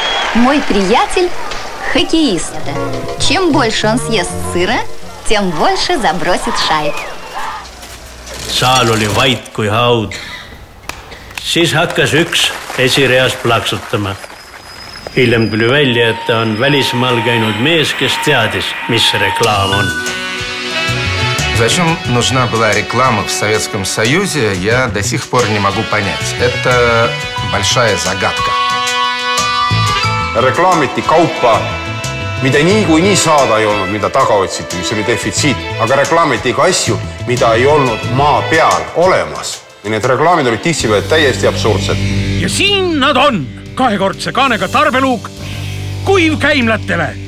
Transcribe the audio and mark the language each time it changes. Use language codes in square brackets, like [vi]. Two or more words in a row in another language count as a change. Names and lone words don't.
[ru] Мой приятель хоккеист. Чем больше он съест сыра, тем больше забросит шайб. [et] Saal oli vait kui haud. Siis hakkas üks esireas plaksutama. Hiljem tuli välja, et ta on välismaal käinud mees, kes teadis, mis see reklaam on. [ru] Зачем нужна была реклама в Советском Союзе, я до сих пор не могу понять. Это большая загадка. [et] Reklaamiti kaupa, mida niikuinii saada ei olnud, mida taga otsiti, mis oli defitsiit. Aga reklaamiti ka asju, mida ei olnud maa peal olemas. Need reklaamid olid tihtipeale täiesti absurdsed. Ja siin nad on! Kahekordse kaanega tarbeluuk, kuiv käimlatele.